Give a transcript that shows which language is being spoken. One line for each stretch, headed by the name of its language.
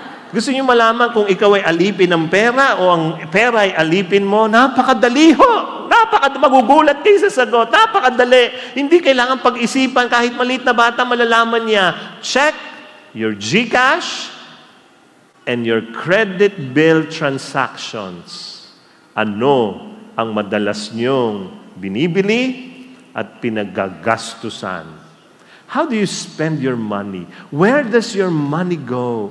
Filipino: Gusto niyo malaman kung ikaw ay alipin ng pera o ang pera ay alipin mo? Napakadali ho. Magugulat kayo sa sagot. Napakadali. Hindi kailangan pag-isipan. Kahit maliit na bata, malalaman niya.
English: Check your GCash and your credit bill transactions.
Filipino: Ano ang madalas niyong binibili at pinagagastusan?
English: How do you spend your money? Where does your money go?